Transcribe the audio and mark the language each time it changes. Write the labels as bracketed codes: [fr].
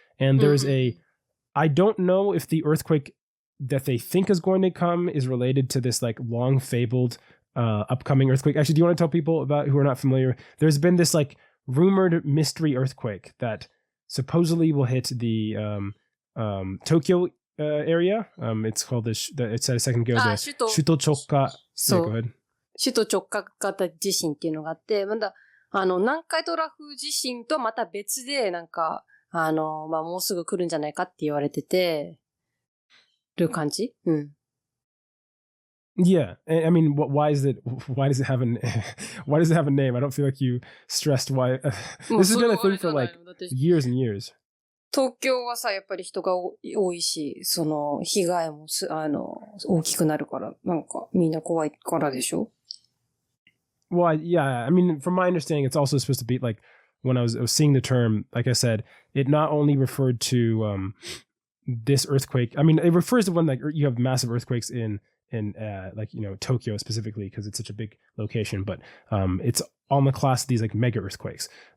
[en] And there's I don't know if the earthquake that they think is going to come is related to this long fabled upcoming earthquake. Actually, do you want to tell people about who are not familiar? There's been this rumored mystery earthquake that supposedly will hit the Tokyo area. It's called it said a second ago, the 首都直下. [ja] そう。 [en] Yeah, go ahead. [ja] 首都直下型地震っていうのがあって、まだ、南海トラフ地震とまた別で、なんか、もうすぐ来るんじゃないかって言われてて、る感じ？うん。 [en] Yeah, I mean, why does it have why does it have a name? I don't feel like you stressed why. This has been a thing for like years and years. [ja] 東京はさ、やっぱり人が多いし、その、被害も大きくなるから、なんか、みんな怖いからでしょ？ [en] Well, yeah, I mean, from my understanding, it's also supposed to be like when I was seeing the term, like I said, it not only referred to this earthquake. I mean, it refers to when like you have massive earthquakes in like, you know, Tokyo specifically because it's such a big location, but it's on the class of these like mega earthquakes.